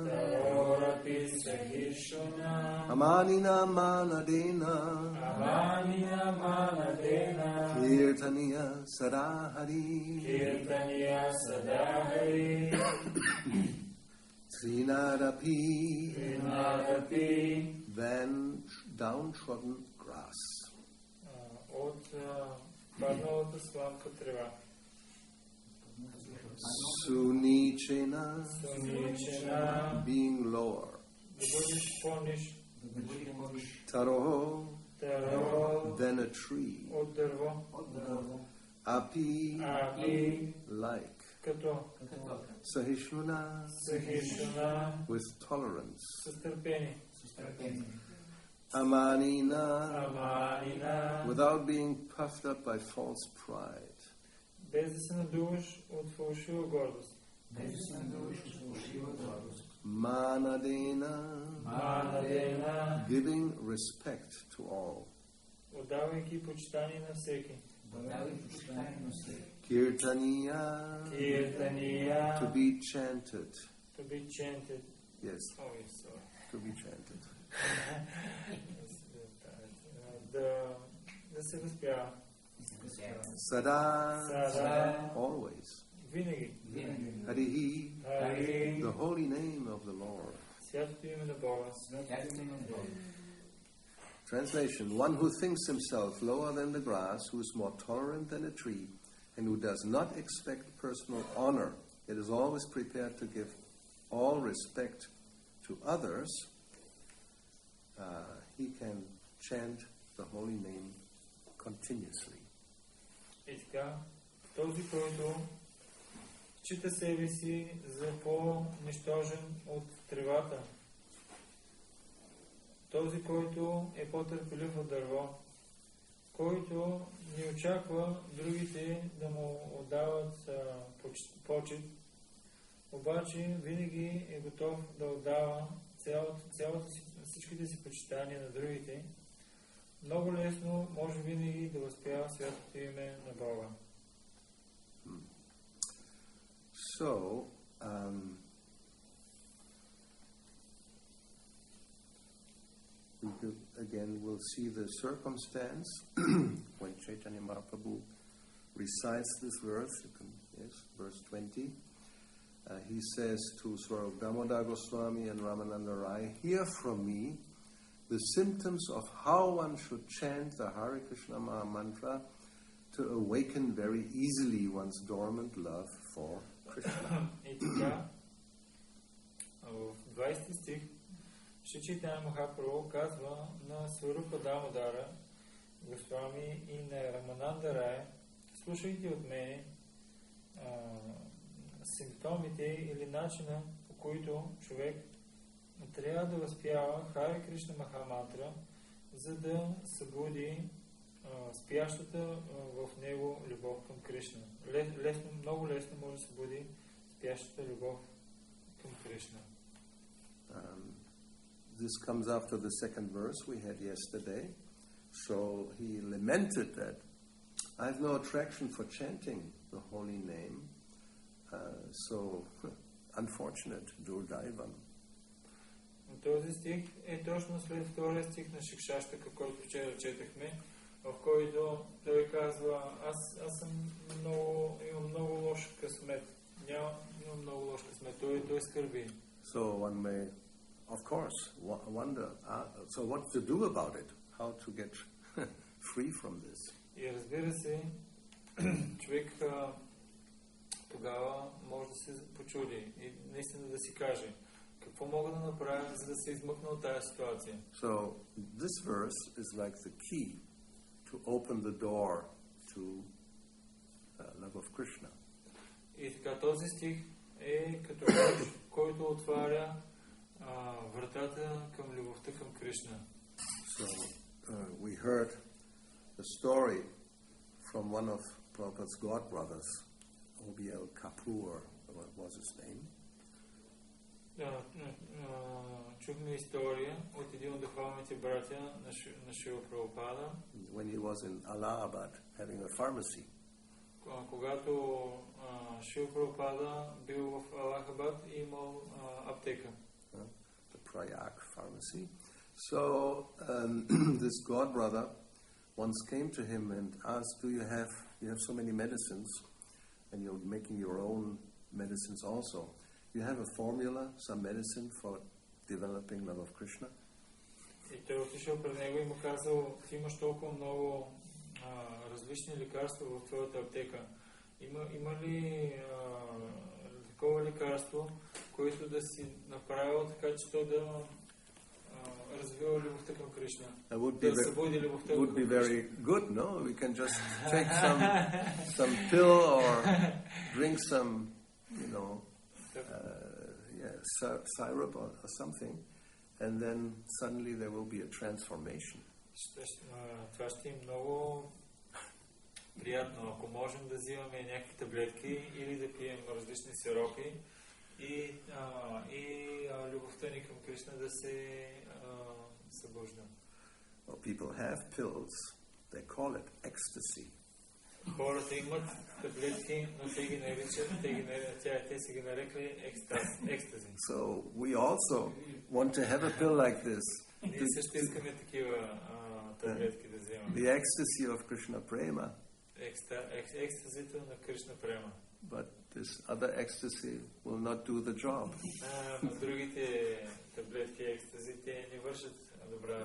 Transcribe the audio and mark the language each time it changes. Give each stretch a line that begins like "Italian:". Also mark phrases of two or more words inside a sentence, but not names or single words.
Sanskrit: Tarorapi sahishuna Amanina manadena Amanina manadena Kirtaniya sadahari Kirtaniya sadahari Trinadapi Trinadapi
English: than downtrodden grass.
Bulgarian: От падналата сламка трева.
English: Sunichena
Bulgarian: Суничена
English: being lower.
Bulgarian: да бъдеш по-ниш.
English: Taroho
Bulgarian: Таро
English: than a tree.
Bulgarian: от дърво.
English: Api
Bulgarian: Апи
English: like.
Bulgarian: като
English: Sahishnuna
Bulgarian: сахишна
English: with tolerance.
Bulgarian: с търпение.
English: Amanina
Bulgarian: Аманина
English: without being puffed up by false pride.
Bulgarian: без да се надуваш от фалшива гордост.
English: Manadena
Bulgarian: Манадена
English: giving respect to all.
Bulgarian: отдавайки почитание на всеки.
English: Kirtaniya, to be chanted. To be chanted. Yes. Oh, yes, sorry. To be chanted.
Bulgarian: Да се възпява.
English: Sada, always.
Bulgarian: Винаги.
English: Harihi,
Bulgarian: Хари.
English: the holy name of the Lord.
Bulgarian: Святото име на Бога.
English: Translation: one who thinks himself lower than the grass, who is more tolerant than a tree, and who does not expect personal honor, yet is always prepared to give all respect to others, he can chant the holy name continuously.
Bulgarian: И така, този, който счита себе си за по-нищожен от тревата, този, който е по-търпелив от дърво, който не очаква другите да му отдават почет, обаче винаги е готов да отдава всичките си почитания на другите, много лесно може винаги да възпява святото име на Бога.
English: So, we'll see the circumstance when Chaitanya Mahaprabhu recites this verse. Verse 20. He says to Swarup Damodar Goswami and Ramananda Rai, "Hear from me the symptoms of how one should chant the Hare Krishna Maha Mantra to awaken very easily one's dormant love for Krishna."
Bulgarian: И така, в 20 стих Шри Чайтanya Махапрабху казва на Сварупа Дамодара Госвами и на Рамананда Рая: слушайте от мене симптомите или начина, по който човек трябва да възпява Харе Кришна Махамантра, за да събуди спящата в него любов към Кришна. Много лесно може да събуди спящата любов към Кришна.
English: This comes after the second verse we had yesterday. So he lamented that I have no attraction for chanting the holy name. So unfortunate, Durgaivam.
Bulgarian: Този стих е точно след втория стих на Сиксастака, който вчера четахме, в който той казва: аз имам много лош късмет. Имам много лош късмет. Той скърби.
English: So one may, of course, wonder, so what to do about it? How to get free from this?
Bulgarian: И разбира се, човек тогава може да се почуди и наистина да си каже: какво мога да направя, за да се измъкна от тази ситуация?
English: So this verse is like the key to open the door to love of Krishna.
Bulgarian: И така, този стих е като ключ, който отваря вратата към любовта към Кришна.
English: So we heard a story from one of Prabhupada's godbrothers, O.B.L. Kapoor, what was his name?
Bulgarian: Чухме история от един от духовните братя на Шрила Прабхупада.
English: When he was in Allahabad having a pharmacy.
Bulgarian: Когато Шрила Прабхупада бил в Алахабад и имал аптека.
English: The Prayag pharmacy. So this godbrother once came to him and asked, you have so many medicines and you're making your own medicines also. You have a formula, some medicine for developing love of Krishna?
Bulgarian: И той отишъл пред него и му казал: ти имаш толкова много различни лекарства в твоята аптека. Има ли такова лекарство, което да си направил така, че то да развива любовта към Кришна? Да събуди любовта към Кришна.
English: Would be very good, no? We can just take some pill or drink some, syrup or something, and then suddenly there will be a transformation.
Bulgarian: Това ще е много приятно, ако можем да взимаме някакви таблетки или да пием различни сиропи и любовта ни към Кришна да се събужда.
English: Well, people have pills. They call it ecstasy.
Bulgarian: Хората имат таблетки, но те ги наричат, те са ги нарекли екстази.
English: So we also want to have a pill like this.
Bulgarian: Ние също искаме такива таблетки да вземаме.
English: The ecstasy of Krishna Prema.
Bulgarian: Екстазито на Кришна Према.
English: But this other ecstasy will not do the job.
Bulgarian: Но другите таблетки екстазите не вършат добра.